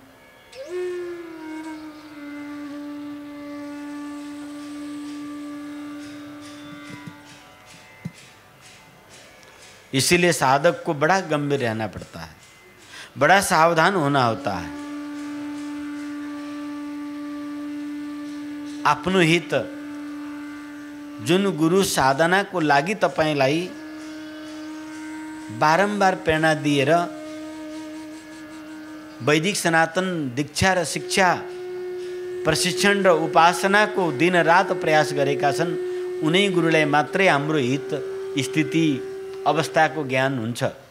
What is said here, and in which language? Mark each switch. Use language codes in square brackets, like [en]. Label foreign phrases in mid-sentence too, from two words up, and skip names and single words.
[hi] इसीलिए साधक को बड़ा गंभीर रहना पड़ता है, बड़ा सावधान होना होता है। [ne] आफ्नो हित जुन गुरु साधना को लागि तपाईलाई बारंबार प्रेरणा दिएर वैदिक सनातन दीक्षा र शिक्षा प्रशिक्षण र उपासना को दिन रात प्रयास गरेका छन्, उनै गुरुलाई मात्रै हाम्रो हित स्थिति अवस्था को ज्ञान हुन्छ।